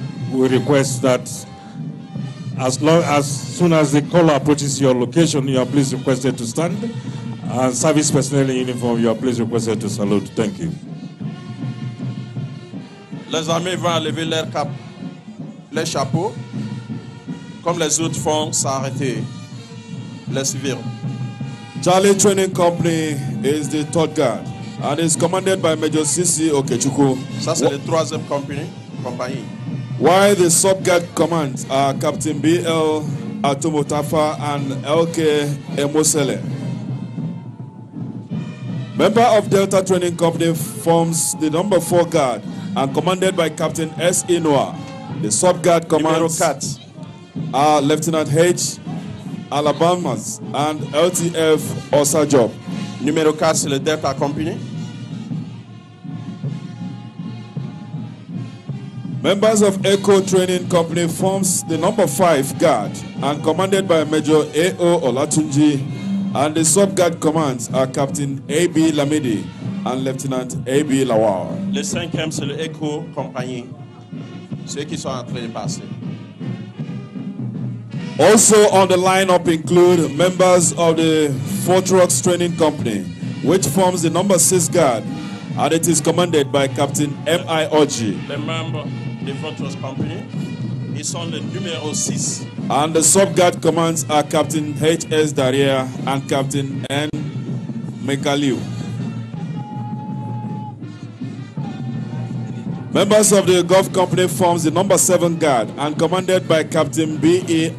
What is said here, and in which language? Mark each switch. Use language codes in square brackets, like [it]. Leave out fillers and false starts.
[en] We request that as soon as the caller approaches your location, you are please requested to stand. And service personnel in uniform, you are please requested to salute. Thank you. [fr] Les armées vont lever leur cap, les chapeaux, comme les autres font s'arrêter. Les civils. [en] Charlie Training Company is the third guard and is commanded by Major C.C. Okechukwu. [fr] Ça, c'est le troisième compagnie. [en] While the sub-guard commands are Captain B.L. Atomotafa and L.K. Emosele. Member of Delta Training Company forms the number 4 guard and commanded by Captain S. Inua. The sub-guard commands are Lieutenant H. Alabamas and LTF Osajob. [fr] Numéro 4, c'est le Delta Company. [en] Members of Echo Training Company forms the number 5 guard and commanded by Major A.O. Olatunji, and the sub-guard commands are Captain A.B. Lamidi and Lieutenant A.B. Lawal. [fr] Le 5e, c'est le Echo Company. Ceux qui sont en train de passer. [en] Also on the lineup include members of the Fort Rocks Training Company, which forms the number 6 guard, and it is commanded by Captain M.I. Oji. [fr] Les membres de Fort Rocks Company, ils sont le numéro 6. [en] And the sub-guard commands are Captain H.S. Daria and Captain N. Mekaliu. Members of the Gulf Company forms the number 7 guard and commanded by Captain B.E.